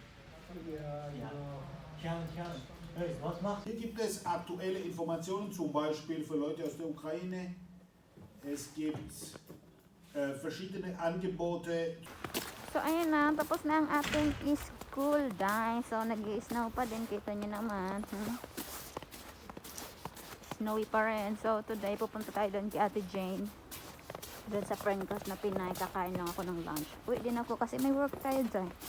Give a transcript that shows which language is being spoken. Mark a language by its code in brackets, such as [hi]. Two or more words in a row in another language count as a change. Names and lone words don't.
[de] Hier gibt es aktuelle Informationen, zum Beispiel für Leute aus der Ukraine. Es gibt verschiedene Angebote. [tl] So, ayun na. Tapos na ang ating school day. So, nag-i-snow pa din. Kita nyo naman. Snowy pa rin. [en] So, today, [tl] pupunta tayo doon kay Ate Jane. Doon sa friend ko na Pinay. Kakain lang ako ng lunch. Uwi din ako kasi may work tayo dyan.